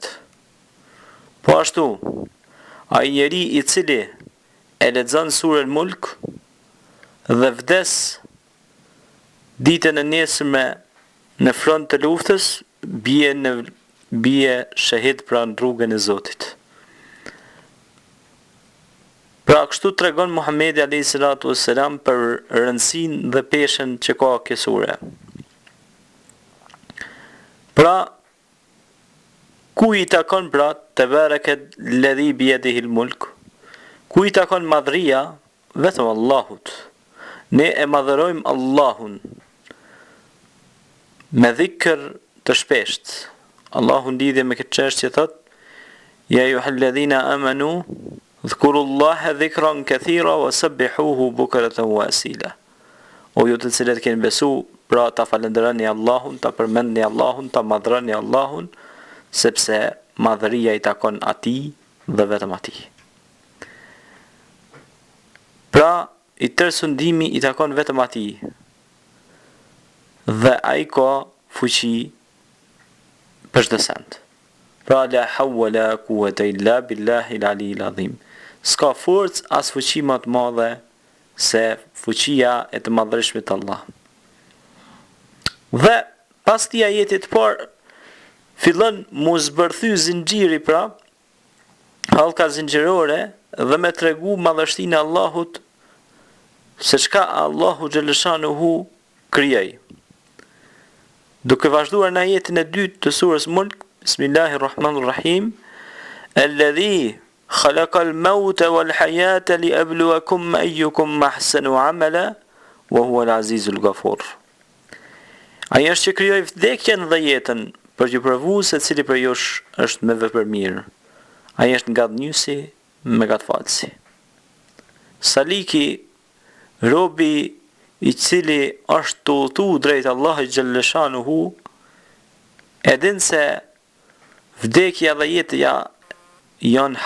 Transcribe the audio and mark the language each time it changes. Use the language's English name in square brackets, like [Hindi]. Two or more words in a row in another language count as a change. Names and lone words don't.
[Albanian] Po ashtu, ai njeri i cili e lexon surën Mulk dhe vdes ditën e nesërme në front të luftës, bie shahid pra në rrugën e Zotit. Pra kështu tregon Muhamedi [Arabic] عليه الصلاة والسلام [Albanian] për rëndësinë dhe peshën që ka kjo sure. Pra, ku i takon pra [Arabic] تبارك الذي بيده الملك? [Albanian] Ku i takon madhria? Vetëm Allahut. Ne e madhërojmë Allahun me dhikr të shpesht. Allahun lidhje me këtë çështje thot: [Arabic] يا أيها الذين آمنوا اذكروا الله ذكرا كثيرا وسبحوه بكرة وأصيلا. [Albanian] O ju të cilët keni besu, pra ta falenderoni Allahun, ta përmendni Allahun, ta madhroni Allahun, sepse madhëria i takon atij dhe vetëm atij. Pra, i tërë sundimi i takon vetëm atij. Dhe ai ka fuqi përshëndetsend. [Arabic] Pra لا حول ولا قوة إلا بالله العلي العظيم. [Albanian] S'ka forcë as fuqi më të madhe se fuqia e të madhërishmit të Allah. Dhe pas këtij ajeti të parë fillon mu zbërthy zinxhiri, pra hallka zinxhirore, dhe me tregu madhështinë e Allahut, se çka Allahu xhaleshanuhu krijoi. Duke vazhduar në ajetin e dytë të surës Mulk, [Arabic] بسم الله الرحمن الرحيم الذي خلق الموت والحياة ليبلوكم أيكم أحسن عملا وهو العزيز الغفور. [Albanian] Ai është që krijoi vdekjen dhe jetën për t'ju provuar se cili prej jush është me vepër mirë. Ai është ngadhnjësi me gatfalsi. Saliki, robi i cili është të udhëtu drejt Allahut xhaleshanuhu, e din se vdekja dhe jetëja janë